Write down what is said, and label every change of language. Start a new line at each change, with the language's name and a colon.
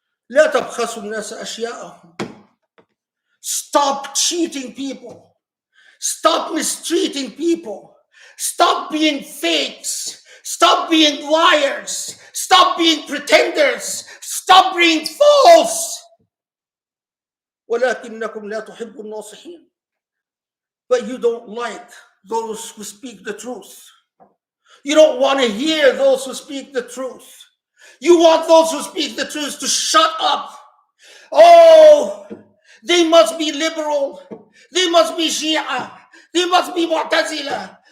Arabic: لا تبخسوا الناس أشياءهم.
English: Stop cheating people. Stop mistreating people. Stop being fakes. Stop being liars. Stop being pretenders. Stop being false.
Arabic: ولكنكم لا تحبوا الناصحين.
English: But you don't like those who speak the truth. You don't want to hear those who speak the truth. You want those who speak the truth to shut up. Oh, they must be liberal. They must be Shia. They must be Mu'tazila.